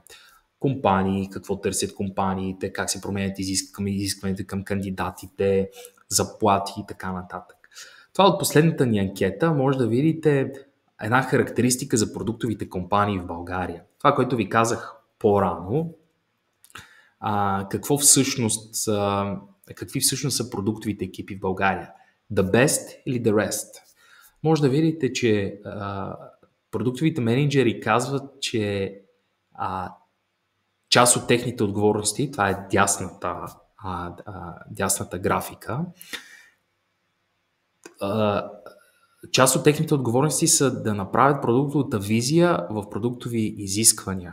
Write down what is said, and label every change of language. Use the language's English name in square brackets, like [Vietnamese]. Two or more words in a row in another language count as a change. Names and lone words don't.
[Bulgarian] Компании, какво търсят компаниите, как се променят изискванията към кандидатите, заплати и така нататък. Това от последната ни анкета може да видите една характеристика за продуктовите компании в България. Това, което ви казах по-рано, какви всъщност са продуктовите екипи в България. [English] The best или the rest. [Bulgarian] Може да видите, че продуктовите менеджери казват, че част от техните отговорности, това е дясната графика, част от техните отговорности са да направят продуктовата визия в продуктови изисквания.